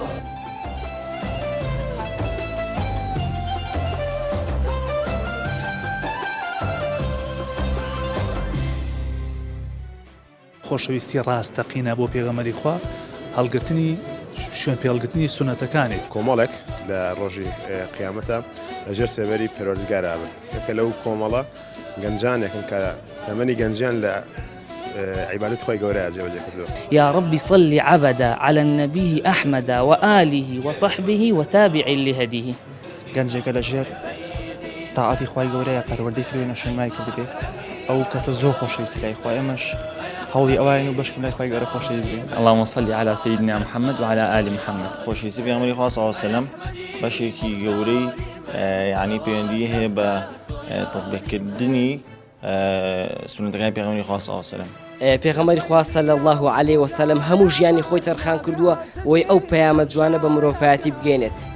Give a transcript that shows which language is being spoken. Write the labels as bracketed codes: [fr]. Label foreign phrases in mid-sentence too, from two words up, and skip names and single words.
[ckb] خۆشەویستی ڕاستەقینە بۆ پێغەمبەری خوا، هەڵگرتنی شوێن پێڵگرتنی سونەتەکانێت. کۆمەڵێک لە ڕۆژی قیامەتە لەژێر سێبەری پەروەردگارا بن. کە لەو کۆمەڵە گەنجانێکن کە تەمەنی گەنجیان لە عیبادەت خۆی گەورەیە جێبەجێ کردووە. [ar] يا رب صل عبدا على النبي أحمد وآله وصحبه وتابع لهديه. [ckb] گەنجێکە لە ژێر تاعاتی خوای گەورەیە پەروەردەی کردوێنە شوێنمای کردبێ، ئەو کەسە زۆر خۆشەویستی لای خوا، ئێمەش هەوڵی ئەوایە و بەشکم لای خوای گەورە خۆشەویست بێن. [ar] اللهم صل على سيدنا محمد وعلى آل محمد. [ckb] خۆشەویستی پێغەمبەری خوا [ar] صلی الله علیه و سلم [ckb] بەشێکی گەورەی یعنی پەیوەندی هەیە بە تەطبیقکردنی سونەتەکانی پێغەمبەری خوا [ar] صلی الله علیه و سلم. [ckb] پێغەمبەری خوا [ar] صلی الله علیه و سلم [ckb] هەموو ژیانی خۆی تەرخان کردووە وی ئەو پەیامە جوانە بە مرۆڤایەتی بگەێنێت.